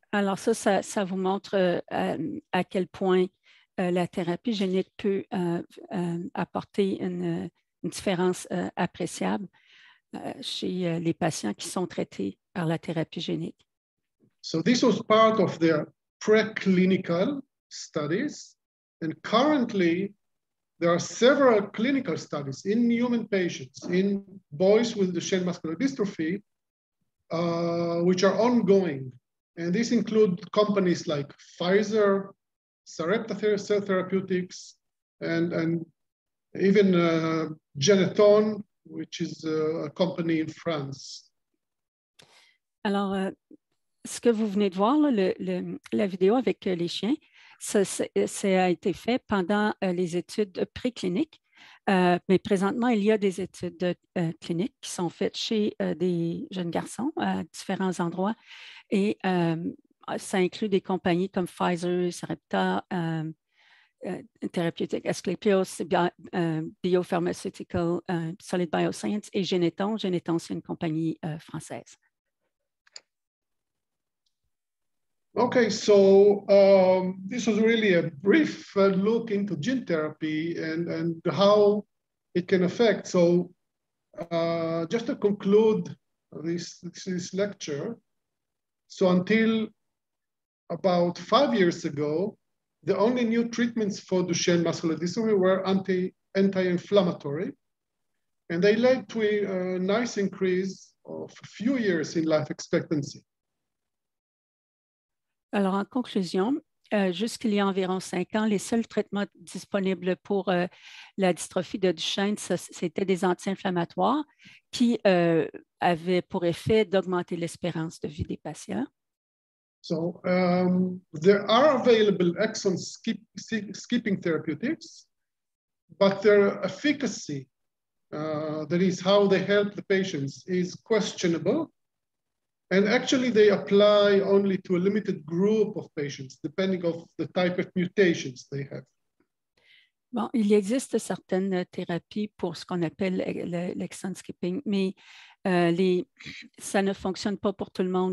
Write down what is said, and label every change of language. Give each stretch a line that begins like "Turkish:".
French: Alors ça vous montre à quel point la thérapie génique peut apporter une différence appréciable chez les patients qui sont traités par la thérapie génique.
English: So this was part of their preclinical studies, and currently there are several clinical studies in human patients, in boys with Duchenne muscular dystrophy, which are ongoing. And this includes companies like Pfizer, Sarepta Therapeutics, and even Geneton, which is a company in France.
French: Alors, ce que vous venez de voir, là, la vidéo avec les chiens, ça a été fait pendant les études précliniques, mais présentement, il y a des études cliniques qui sont faites chez des jeunes garçons à différents endroits et ça inclut des compagnies comme Pfizer, Sarepta, Therapeutics, Asclepios, Biopharmaceutical, Solid Bioscience et Geneton. Geneton, c'est une compagnie française.
English: Okay, so this was really a brief look into gene therapy and how it can affect. So just to conclude this lecture, so until about 5 years ago, the only new treatments for Duchenne muscular dystrophy were anti-inflammatory, and they led to a nice increase of a few years in life expectancy.
French: Alors, en conclusion, jusqu'il y a environ 5 ans, les seuls traitements disponibles pour la dystrophie de Duchenne, c'était des anti-inflammatoires qui avaient pour effet d'augmenter l'espérance de vie des patients.
English: So there are available exon skipping therapeutics, but their efficacy, that is how they help the patients, is questionable. And actually, they apply only to a limited group of patients, depending on the type of mutations they have.
French: Bon, il existe certaines thérapies pour ce qu'on appelle l'exon skipping, mais ça ne fonctionne pas pour tout le monde.